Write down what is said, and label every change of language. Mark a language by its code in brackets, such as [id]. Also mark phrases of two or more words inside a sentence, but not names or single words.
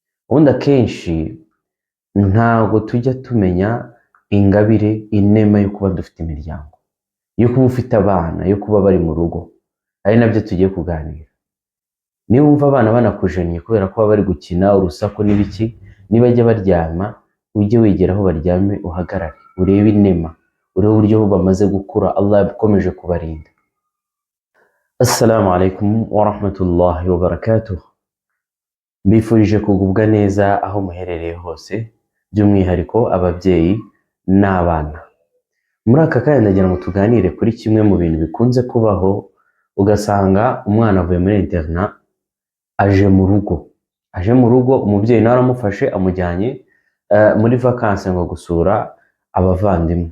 [rw] ubundi akenshi ntabwo tujya tumenya ingabire inema yo kuba dufite imiryango, yo kuba ufite abana, yo kuba bari mu rugo, ari nabyo tugiye kuganira. Niba wumva abana banakujeniye kubera ko baba bari gukina urusaku n'ibiki, nibajya baryama ujye wegera aho baryame, uhagarare urebe inema, urebe uburyo bamaze gukura, Allah yakomeje kubarinda. [ar] السلام عليكم ورحمة الله وبركاته. [rw] Mbifurije kugubwa neza aho muherereye hose, by'umwihariko ababyeyi n'abana. Muri aka kanya ndagira ngo tuganire kuri kimwe mu bintu bikunze kubaho, ugasanga umwana avuye muri interna aje mu rugo, umubyeyi nawe aramufashe amujyanye muri vacances ngo gusura abavandimwe.